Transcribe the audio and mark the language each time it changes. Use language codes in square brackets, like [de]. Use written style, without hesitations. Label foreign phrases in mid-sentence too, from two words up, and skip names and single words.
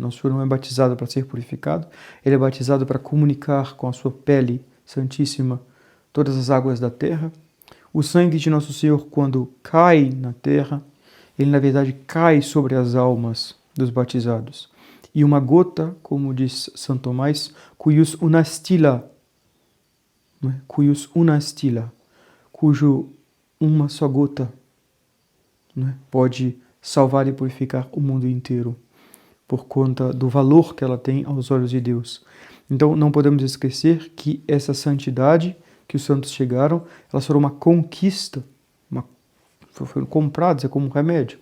[pt] Nosso Senhor não é batizado para ser purificado, ele é batizado para comunicar com a sua pele santíssima todas as águas da terra. O sangue de Nosso Senhor, quando cai na terra, ele na verdade cai sobre as almas dos batizados. E uma gota, como diz São Tomás, [la] cuius una stilla, [pt] cujo uma só gota pode salvar e purificar o mundo inteiro, por conta do valor que ela tem aos olhos de Deus. Então não podemos esquecer que essa santidade que os santos chegaram, elas foram uma conquista, foram compradas, é como um remédio.